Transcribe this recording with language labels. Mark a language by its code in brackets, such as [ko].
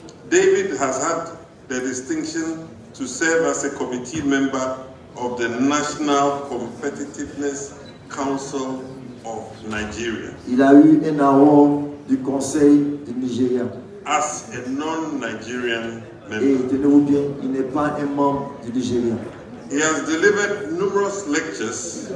[en] David has had the distinction to serve as a committee member of the National Competitiveness Council of Nigeria. [fr] Il a eu un award du Conseil du Nigeria. [en] As a non-Nigerian member. [fr] Et tenez-vous bien, il n'est pas un membre du Nigeria. [en] He has delivered numerous lectures.